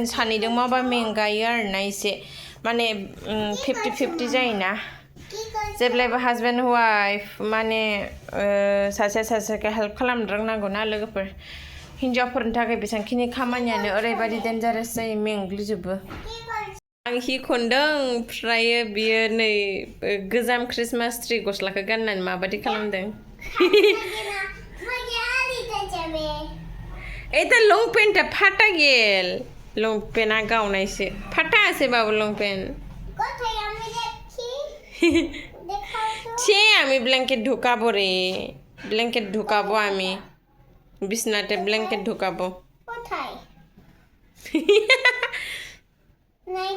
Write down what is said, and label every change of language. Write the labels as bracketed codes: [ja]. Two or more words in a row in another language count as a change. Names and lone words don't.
[brx] सानैजों मावबा मेंगायो आरोना एसे माने 50-50 जायोना जेब्लायबो [en] husband wife [brx] माने सासेखौ हेल्प खालामनो रोंनांगौ ना लोगोफोर हिन्जावफोरनि थाखाय बेसेबांखिनि खामानियानो ओरैबायदि डेन्जारास जायो मेंग्लिजोबो आं हि खनदों ओमफ्रायो बियो नै गोजाम [en] Christmas tree [brx] गस्लाखौ गाननानै माबायदि खालामदों [bn] এটা [en] long pant [bn] ফাটা গেল [en] long pant [bn] গাউনাইছে ফাটা আছে বাবু [en] long pant [bn] ছে আমি ব্ল্যাঙ্কেট ঢুকাবো রে ব্ল্যাঙ্কেট ঢুকাবো আমি বিছনাতে ব্ল্যাঙ্কেট ঢুকাবো